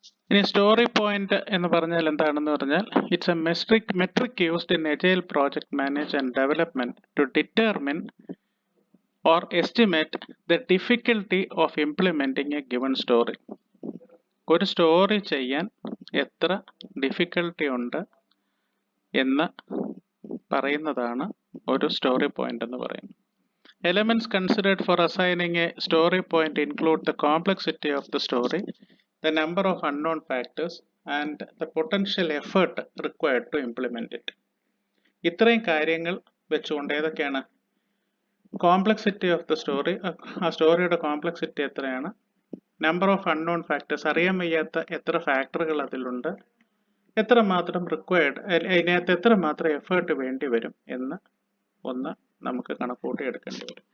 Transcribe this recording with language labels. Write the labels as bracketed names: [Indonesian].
[Malayalam] ഇനി story point എന്ന് പറഞ്ഞാൽ എന്താണെന്ന് പറഞ്ഞാൽ, [English] It's a metric used in agile project manage and development to determine or estimate the difficulty of implementing a given story. [Malayalam] ഒരു story ചെയ്യാൻ എത്ര ഡിഫിക്കൽട്ടി ഉണ്ട് എന്ന് പറയുന്നതാണ് ഒരു സ്റ്റോറി പോയിന്റ് എന്ന് പറയുന്നത്. [English] Elements considered for assigning a story point include the complexity of the story, the number of unknown factors, and the potential effort required to implement it. [Malayalam] ഇത്രയും കാര്യങ്ങൾ വെച്ചുകൊണ്ട് ഏതൊക്കെയാണ്? [English] complexity of the story, [Malayalam] ആ സ്റ്റോറിയുടെ complexity എത്രയാണ്, [English] number of unknown factors, [Malayalam] അറിയാൻ വയ്യാത്ത എത്ര ഫാക്ടറുകൾ അതിലുണ്ട്, എത്രമാത്രം റിക്വയർഡ്, അതിനകത്ത് എത്രമാത്രം എഫേർട്ട് വേണ്ടി വരും എന്ന് ഒന്ന് നമുക്ക് കണക്കൂട്ടി എടുക്കേണ്ടി വരും.